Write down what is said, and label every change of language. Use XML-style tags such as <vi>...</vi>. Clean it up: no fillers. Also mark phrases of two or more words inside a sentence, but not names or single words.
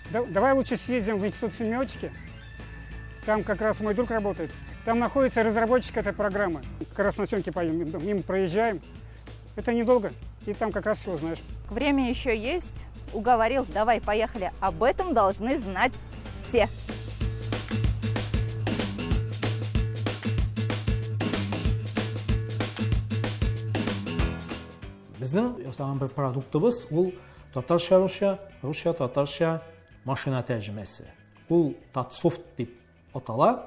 <ru>Давай лучше съездим в институт семиотики. Там как раз мой друг работает. Там находится разработчик этой программы. Как раз на съемки поедем, мимо проезжаем. Это недолго, и там как раз все узнаешь. Время еще есть. Уговорил, давай, поехали. Об этом должны знать все.</ru> <tt>Безнең ясаган бер продуктыбыз ул татарча-русча, русча-татарча машина тәрҗемәсе. Ул Татсофт дип атала.</tt>